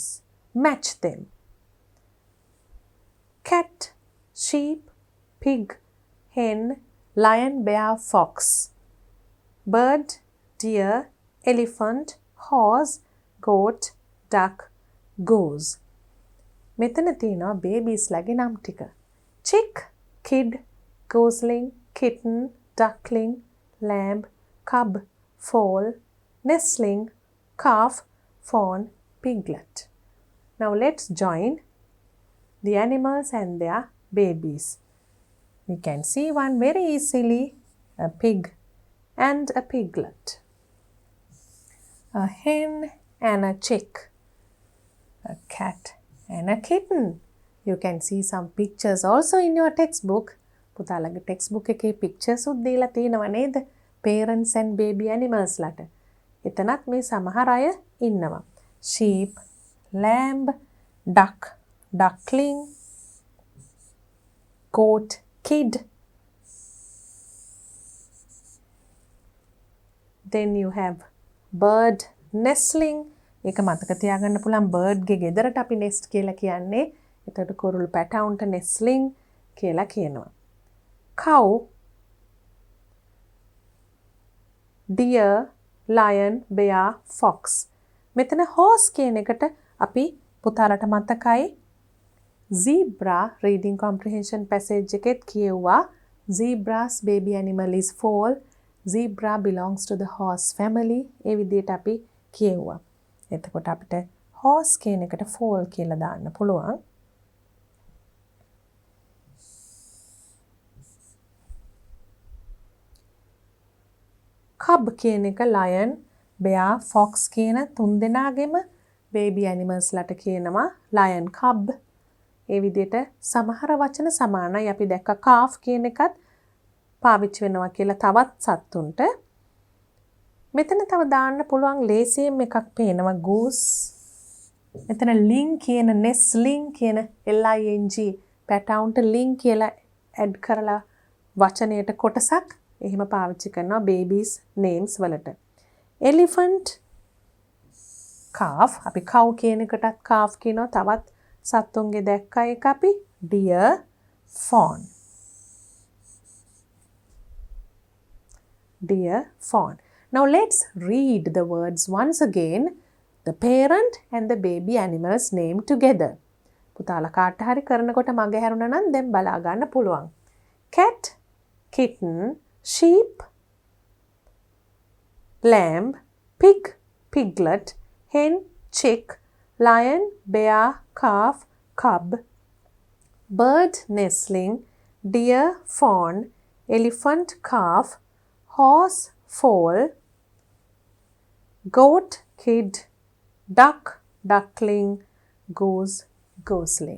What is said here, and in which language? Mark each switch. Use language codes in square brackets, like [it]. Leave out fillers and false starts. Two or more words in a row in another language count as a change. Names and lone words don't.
[en] Match them. Cat, sheep, pig, hen, lion, bear, fox. Bird, deer, elephant, horse, goat, duck, goose. [si] මෙතන තියෙනවා babies ලගේ නම් ටික. [en] Chick, kid, gosling, kitten, duckling, lamb, cub, foal, nestling, calf, fawn, piglet. Now let's join the animals and their babies. We can see one very easily, a pig and a piglet, a hen and a chick, a cat and a kitten. You can see some pictures also in your textbook. [si] පුතාලගේ textbook එකේ pictures උත් දීලා තියෙනවා නේද? [en] Parents and baby animals ලට. [si] එතනත් මේ සමහර අය ඉන්නවා. [en] Sheep, lamb, duck, duckling, goat, kid. Then you have bird, nestling. [si] ඒක මතක තියාගන්න පුළුවන් bird ගේ ගෙදරට අපි nest කියලා කියන්නේ. එතකොට කුරුළු පැටවුන්ට nestling කියලා කියනවා. [en] Cow, deer, lion, bear, fox. [si] මෙතන horse කියන එකට අපි පුතාලට මතකයි [en] zebra reading comprehension passage [si] එකෙත් කියෙව්වා. [en] Zebra's baby animal is foal. Zebra belongs to the horse family. [si] ඒ විදිහට අපි කියෙව්වා. එතකොට අපිට horse කියන එකට foal කියලා දාන්න පුළුවන්. Cub කියන එක [en] lion, bear, fox [si] කියන තුන් දෙනාගේම [en] baby animals [si] ලට කියනවා [en] lion cub. [si] ඒ විදිහට සමහර වචන සමානයි. අපි දැක්ක calf කියන එකත් පාවිච්චි වෙනවා කියලා තවත් සත්තුන්ට. මෙතන තව දාන්න පුළුවන් ලේසියෙන් එකක් පේනවා goose. මෙතන ling කියන nestling කියන ling පැටවුන්ට ling කියලා add කරලා වචනයට කොටසක් එහෙම පාවිච්චි කරනවා [en] babies names [si] වලට. [en] Elephant, calf. [si] අපි cow කියන එකටත් calf කියනවා. තවත් සත්තුන්ගේ දැක්ක එක අපි [en] deer, fawn. Deer, fawn. Now let's read the words once again, the parent and the baby animals name together. [si] පුතාලා කාට හරි කරනකොට මග හැරුණා නම් දැන් බලා ගන්න පුළුවන්. [en] Cat, kitten, sheep, lamb, pig, piglet, hen, chick, lion, bear, calf, cub, bird, nestling, deer, fawn, elephant, calf, horse, foal, goat, kid, duck, duckling, goose, gosling.